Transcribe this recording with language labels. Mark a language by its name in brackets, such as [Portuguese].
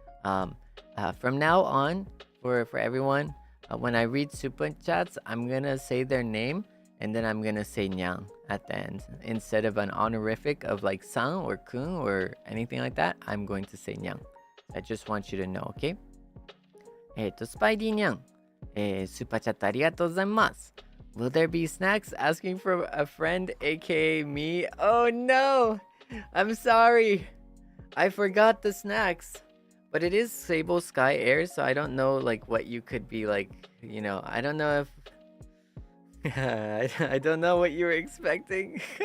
[English] From now on, for everyone, when I read super chats, I'm gonna say their name and then I'm gonna say nyang at the end instead of an honorific of like san or kun or anything like that. I'm going to say nyang. I just want you to know, okay? [Japanese] Spidey nyang, super chat ありがとうございます. [English] Will there be snacks? Asking for a friend, aka me. Oh no, I'm sorry, I forgot the snacks. But it is Seible Sky Air, so I don't know what you could be I don't know if I don't know what you were expecting.